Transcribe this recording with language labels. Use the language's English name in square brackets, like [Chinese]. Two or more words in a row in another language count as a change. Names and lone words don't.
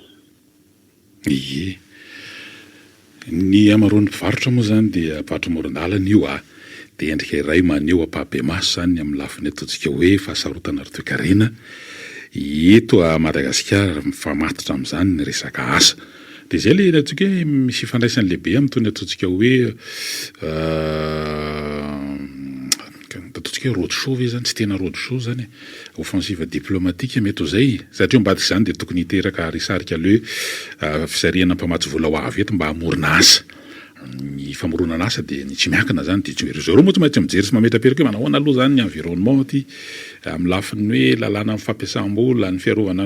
[Malagasy] ie ny amaroan'ny mpivarotra moa zany dia mpivarotra moron-dalana io dia endrika iray maneho ampahabe maso zany amin'ny lafiny ataontsika hoe fahasarotana rotoekarena eto a Madagasikara mifamatotra amin'izany ny resaka asa dia izay le ataontsika hoe misy ifandraisany lehibe amin'itony ataontsika hoe ataontsika hoe [English] road show [Malagasy] ve zany tsy tena [English] road show [Malagasy] zany [French] offensive diplomatique [Malagasy] mety ho zay satria ambadika izany dia tokony hiteraka risarika le fisarihana mpamatsy vola ho avy eto mba hamorona asa ny famoronana asa dia ny tsy miankina zany dia zareo moa tsy maintsy mijery sy mametraperaka hoe manahoana aloha zany ny environnement ty amin'ny lafiny hoe lalàna amin'ny fampiasam-bola ny fiarovana